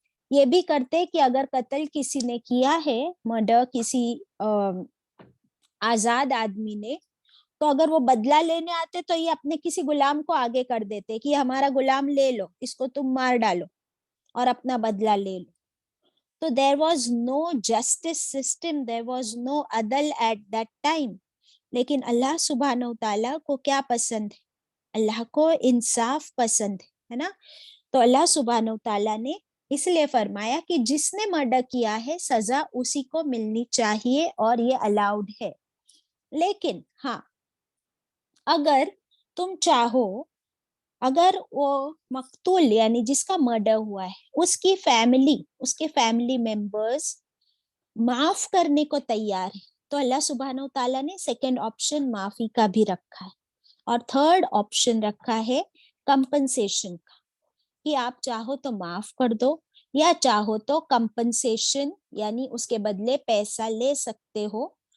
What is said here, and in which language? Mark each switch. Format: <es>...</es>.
<ur>یہ بھی کرتے کہ اگر قتل کسی نے کیا ہے، مرڈر کسی آزاد آدمی نے، تو اگر وہ بدلہ لینے آتے تو یہ اپنے کسی غلام کو آگے کر دیتے کہ ہمارا غلام لے لو، اس کو تم مار ڈالو اور اپنا بدلہ لے لو.</ur> <en>تو there was no justice system, there was no عدل at that time.</en> <ur>لیکن اللہ سبحانہ و تعالیٰ کو کیا پسند ہے؟ اللہ کو انصاف پسند ہے نا. تو اللہ سبحانہ و تعالیٰ نے اس لیے فرمایا کہ جس نے مرڈر کیا ہے سزا اسی کو ملنی چاہیے اور یہ الاؤڈ ہے. لیکن ہاں، اگر تم چاہو، اگر وہ مقتول یعنی جس کا مرڈر ہوا ہے اس کی فیملی، اس کے فیملی ممبرز معاف کرنے کو تیار ہے، تو اللہ سبحانہ و تعالیٰ نے سیکنڈ آپشن معافی کا بھی رکھا ہے، اور تھرڈ آپشن رکھا ہے کمپنسیشن کا، کہ آپ چاہو تو معاف کر دو یا چاہو تو کمپنسیشن یعنی اس کے بدلے پیسہ لے سکتے ہو.</ur>